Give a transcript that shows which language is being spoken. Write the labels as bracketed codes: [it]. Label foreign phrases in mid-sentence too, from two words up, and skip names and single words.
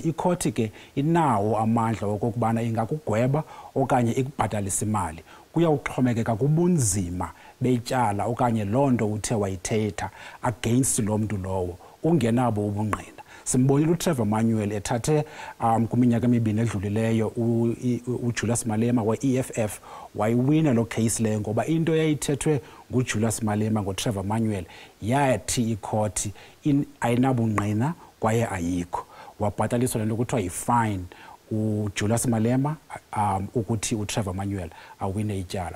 [xh] Icourt ke inawo amandla okokubana ingakugweba okanye ikubhatalisa imali. Kuyawuxhomekeka kubunzima betyala okanye loo nto uthe wayithetha against lo mntu lowo ungenabo ubungqina. Simbonile uTrevor Manuel ethathe kuminyaka emibini edlulileyo uJulius Malema we-EFF wayiwina lo case leyo ngoba into yayithethwe nguJulius Malema ngoTrevor Manuel yathi icourt ayinabungqina kwaye ayikho. Wabhataliswa lento kuthiwa yi-fine uJulius Malema ukuthi uTrevor Manuel awine ityala.